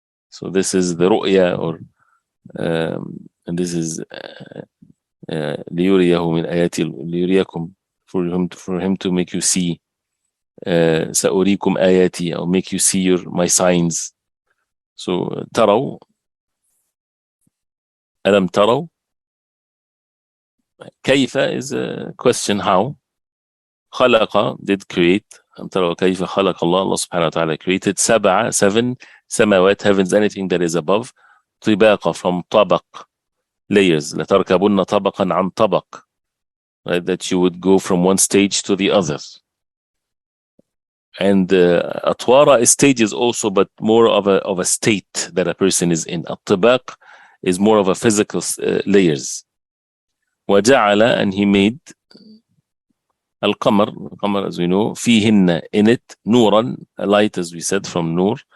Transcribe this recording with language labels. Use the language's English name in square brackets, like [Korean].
[English] So this is the ru'ya, or and this is [Arabic] ليريه من آياتي, [English] ليريكم, for him to make you see. [Arabic] سأريكم آياتي, [English] I'll make you see my signs. [Arabic] So تروا, ألم تروا. [English] كيف is a question, how. خلق, did create. [Arabic] ألم تروا كيف خلق الله, [English] Allah subhanahu wa ta'ala created. seven samawat, heavens, anything that is above. طباقة, from طبق, layers. [Arabic] لتركبن طبقا عن طبق, right? [English] That you would go from one stage to the other. And atwara is stages also, but more of a state that a person is in. At-tibaq is more of a physical layers. وجعل, and He made al-qamar, as we know, فيهن, in it, nuran, a light, as we said, from nur.